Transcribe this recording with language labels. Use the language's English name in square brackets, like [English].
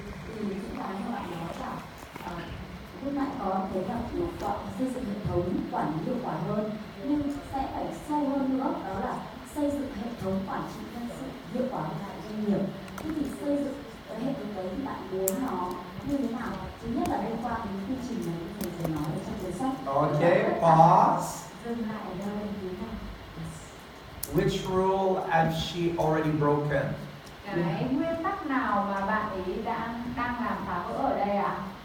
[Vietnamese] Thì những cái mà bạn nói là lúc nãy có kế hoạch xây dựng hệ thống quản lý hiệu quả hơn, nhưng sẽ phải sâu hơn nữa, đó là xây dựng hệ thống quản trị nhân sự hiệu quả hơn tại doanh nghiệp. Thế thì xây dựng cái hệ thống đấy thì bạn muốn nó như thế nào? Thứ nhất là liên quan đến quy trình mà thầy vừa nói trong cuốn sách. [English] Okay, pause. [Vietnamese] Dừng lại ở đâu như thế nào? [English] Which rule has she already broken? [Vietnamese] Cái nguyên tắc nào mà bạn ấy đang làm phá vỡ ở đây ạ?